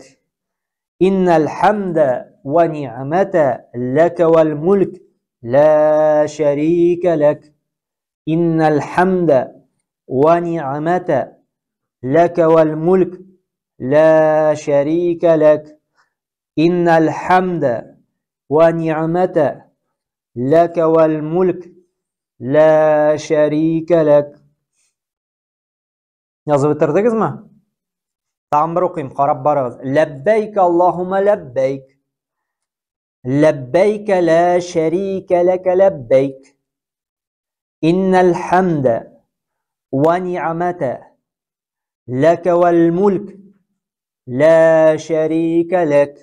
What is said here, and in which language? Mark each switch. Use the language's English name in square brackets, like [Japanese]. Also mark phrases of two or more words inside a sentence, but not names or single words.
[Arabic] إن الحمد ونعمة لك والملك لا شريك لك إن الحمد ونعمة لك والملك لا شريك لك إن الحمد ونعمة لك والملك لا شريك لك. [Turkish] Yazıp bitirdiniz mi? [Crimean Tatar] Tağım bir okuyayım, qarab barığız. [Arabic] لبيك اللهم لبيك. لبيك لا شريك لك لبيك. إن الحمد والنعمة لك والملك لا شريك لك.